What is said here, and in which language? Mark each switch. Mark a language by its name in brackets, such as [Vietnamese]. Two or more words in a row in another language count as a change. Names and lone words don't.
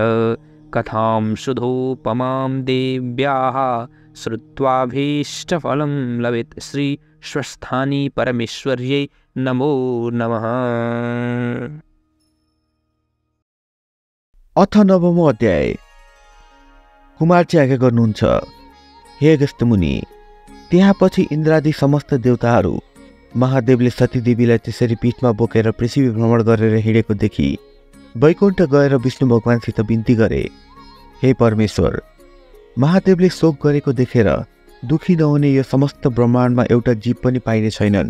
[Sanskrit] कथां सुधोपमां देव्याः श्रुत्वाभीष्टफलं लभेत्। श्री स्वस्थानी परमेश्वर्यै नमो नमः। अथ नवमो अध्याय। [Nepali] कुमारजी आज्ञा गर्नुहुन्छ, हे अगस्त्य मुनि, त्यहाँ पछि इन्द्रादि समस्त देवताहरू महादेवले सतीदेवीलाई त्यसरी पीठमा बोकेर पृथ्वी भ्रमण गरेर हिँडेको देखि वैकुण्ठ गएर विष्णु भगवानसित बिन्ती गरे, हे परमेश्वर, महादेवले शोक गरेको देखेर दुखी नहुने यो समस्त ब्रह्माण्डमा एउटा जीव पनि पाइने छैनन्।